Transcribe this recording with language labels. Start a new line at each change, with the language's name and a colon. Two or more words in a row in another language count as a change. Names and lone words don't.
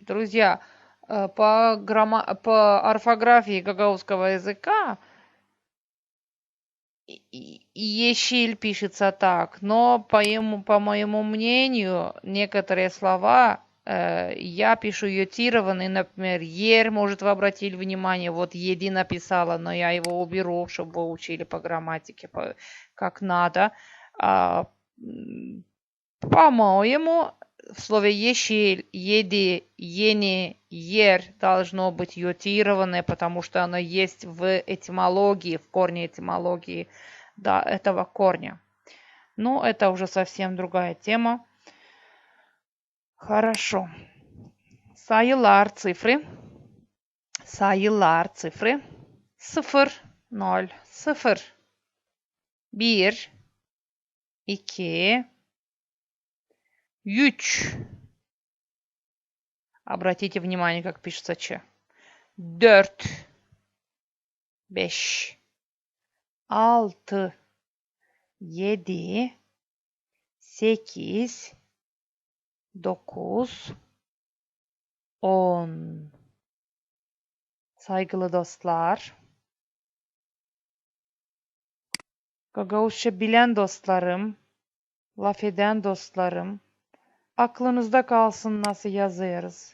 Russian: Друзья, по орфографии гагаузского языка ешиль пишется так, но по моему мнению, некоторые слова я пишу йотированные, например, ер, может, вы обратили внимание, вот еди написала, но я его уберу, чтобы вы учили по грамматике, как надо. По-моему, в слове ешель, еди, ени, ер должно быть йотированное, потому что оно есть в этимологии, в корне этимологии, да, этого корня. Но это уже совсем другая тема. Хорошо. Sayılar цифры. Sayılar цифры. 0, 0, 0. 1, 2, 3. Обратите внимание, как пишется Ч. 4, 5, 6, 7, 8, 9, 10.
Gagauz: Saygılı dostlar, Gagavuzca bilen dostlarım, laf eden dostlarım, aklınızda kalsın nasıl yazıyoruz.